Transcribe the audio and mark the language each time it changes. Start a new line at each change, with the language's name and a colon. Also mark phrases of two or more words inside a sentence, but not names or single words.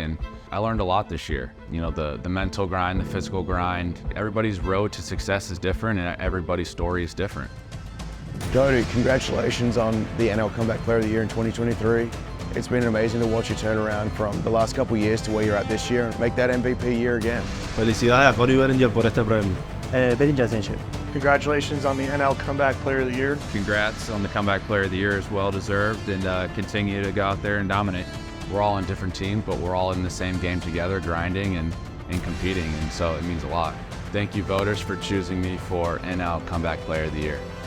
English: And I learned a lot this year. The mental grind, the physical grind. Everybody's road to success is different, and everybody's story is different. Cody, congratulations on the NL Comeback Player of the Year in 2023. It's been amazing to watch you turn around from the last couple of years to where you're at this year and make that MVP year again.
Spanish: Felicidades a Cody Bellinger por este premio.
Japanese: ベリンジャー選手
English: Congratulations on the NL Comeback Player of the Year. Congrats on the Comeback Player of the Year, as well deserved, and continue to go out there and dominate. We're all on different teams, but we're all in the same game together, grinding and competing, and so it means a lot. Thank you, voters, for choosing me for NL Comeback Player of the Year.